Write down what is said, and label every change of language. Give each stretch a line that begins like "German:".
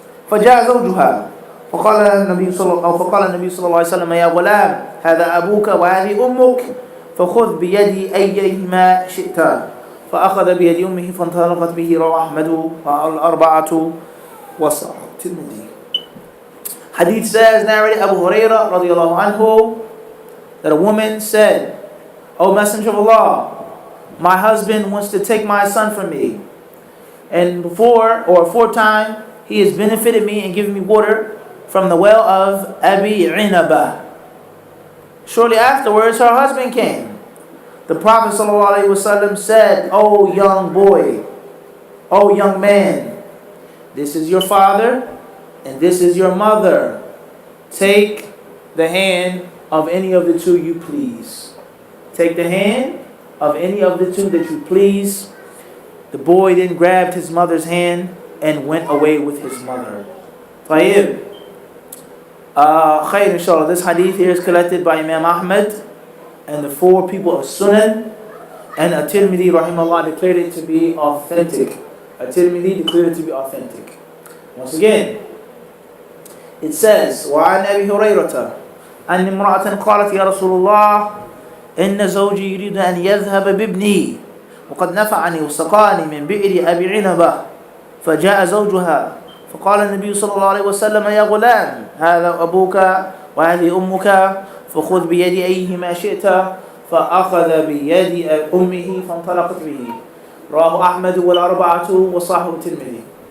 Arabic: فجاء زوجها فقال النبي صلى الله عليه وسلم يا غلام هذا أبوك وهذه أمك فخذ بيد أيهما شئت فأخذ بيد أمه فانطلقت به رواه أحمد والأربعة وصححه الترمذي.
English: Hadith says, narrated Abu Hurairah radiallahu anhu, that a woman said, O Messenger of Allah, my husband wants to take my son from me, and aforetime he has benefited me and given me water from the well of Abi Inabah. Shortly afterwards, her husband came. The Prophet ﷺ said, O young boy, O young man, this is your father and this is your mother. Take the hand of any of the two you please. Take the hand of any of the two that you please. The boy then grabbed his mother's hand and went away with his mother. Tayyib. Khair, inshallah. This hadith here is collected by Imam Ahmed and the four people of Sunan, and at-Tirmidhi rahimahullah declared it to be authentic. At-Tirmidhi declared it to be authentic. Once again, it says,
Arabic: وعن أبي هريرة أن امرأة قالت يا رسول الله إن زوجي يريد أن يذهب بابني وقد نفعني وسقاني من بئر أبي عنبة فجاء زوجها فقال النبي صلى الله عليه وسلم يا غلام هذا أبوك وهذه أمك فخذ بيد أيهما شئت فأخذ بيد أمه فانطلقت به رواه أحمد والأربعة وصححه الترمذي.